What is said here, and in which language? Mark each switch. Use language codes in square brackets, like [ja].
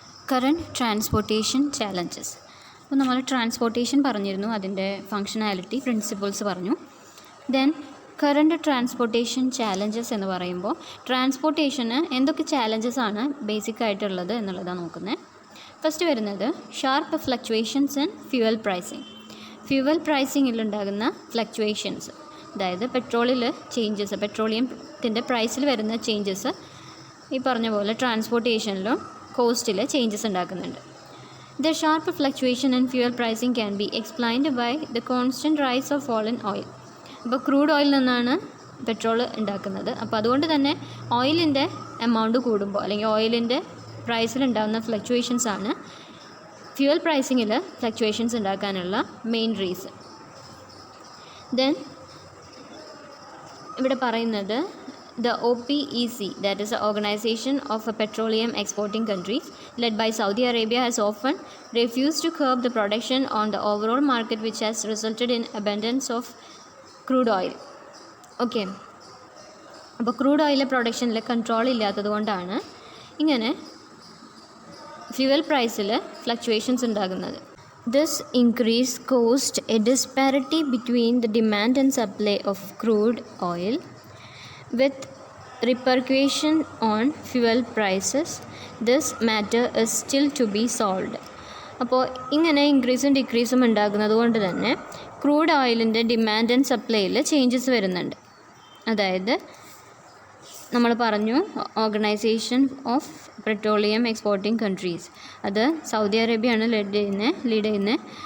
[en] Current Transportation Challenges. [ml] അപ്പോൾ നമ്മൾ transportation പറഞ്ഞിരുന്നു, അതിൻ്റെ ഫങ്ഷനാലിറ്റി പ്രിൻസിപ്പിൾസ് പറഞ്ഞു. ദെൻ കറണ്ട് ട്രാൻസ്പോർട്ടേഷൻ ചാലഞ്ചസ് എന്ന് പറയുമ്പോൾ ട്രാൻസ്പോർട്ടേഷന് എന്തൊക്കെ ചാലഞ്ചസ് ആണ് ബേസിക് ആയിട്ടുള്ളത് എന്നുള്ളതാണ് നോക്കുന്നത്. [en] First വരുന്നത് sharp fluctuations in fuel pricing. [ml] Fuel പ്രൈസിങ്ങിലുണ്ടാകുന്ന fluctuations, അതായത് പെട്രോളിൽ ചേഞ്ചസ്, പെട്രോളിയത്തിൻ്റെ പ്രൈസിൽ വരുന്ന ചേഞ്ചസ് ഈ പറഞ്ഞ പോലെ ട്രാൻസ്പോർട്ടേഷനിലും കോസ്റ്റിൽ ചേഞ്ചസ് ഉണ്ടാക്കുന്നുണ്ട്. [en] The sharp fluctuation in fuel pricing can be explained by the constant rise or fall in oil. [ml] അപ്പോൾ ക്രൂഡ് ഓയിൽ നിന്നാണ് പെട്രോൾ ഉണ്ടാക്കുന്നത്. അപ്പോൾ അതുകൊണ്ട് തന്നെ ഓയിലിൻ്റെ എമൗണ്ട് കൂടുമ്പോൾ അല്ലെങ്കിൽ ഓയിലിൻ്റെ പ്രൈസിലുണ്ടാകുന്ന ഫ്ലക്ച്വേഷൻസ് ആണ് ഫ്യൂവൽ പ്രൈസിങ്ങിൽ ഫ്ലക്ച്വേഷൻസ് ഉണ്ടാക്കാനുള്ള മെയിൻ റീസൺ. [en] then [ml] ഇവിടെ പറയുന്നത് [en] the OPEC, that is the Organization of Petroleum Exporting Countries, led by Saudi Arabia, has often refused to curb the production on the overall market, which has resulted in abundance of crude oil. [ml] Okay, അപ്പോൾ crude ഓയിലെ പ്രൊഡക്ഷനിൽ control ഇല്ലാത്തത് കൊണ്ടാണ് ഇങ്ങനെ fuel പ്രൈസിൽ fluctuations ഉണ്ടാകുന്നത്. [en] This increase caused a disparity between the demand and supply of crude oil, with repercussion on fuel prices. This matter is still to be solved. [ml] അപ്പോൾ ഇങ്ങനെ ഇൻക്രീസും ഡിക്രീസും ഉണ്ടാകുന്നത് കൊണ്ട് തന്നെ ക്രൂഡ് ഓയിലിൻ്റെ ഡിമാൻഡ് ആൻഡ് സപ്ലൈയിൽ ചേഞ്ചസ് വരുന്നുണ്ട്. അതായത് നമ്മൾ പറഞ്ഞു organisation of petroleum exporting countries, അത് സൗദി അറേബ്യയാണ് ലീഡ് ചെയ്യുന്നത്.